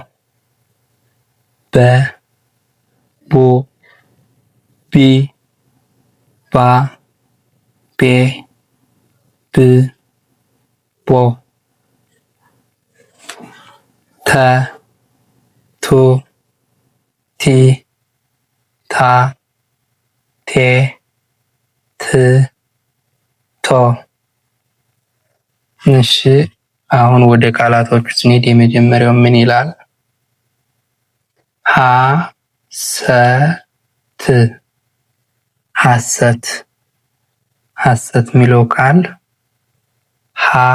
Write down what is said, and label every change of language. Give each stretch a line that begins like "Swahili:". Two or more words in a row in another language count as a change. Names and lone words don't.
Amharic: በ ቡ ቢ ባ ቤ ብ ቦ ተ ቱ ቲ ታ ቴ ት ቶ። እሺ አሁን ወደ ቃላቶቹ ስንሄድ የመጀመሪያው ምን ይላል? ሐሰት ሐሰት ሐሰት የሚለው ቃል ሀ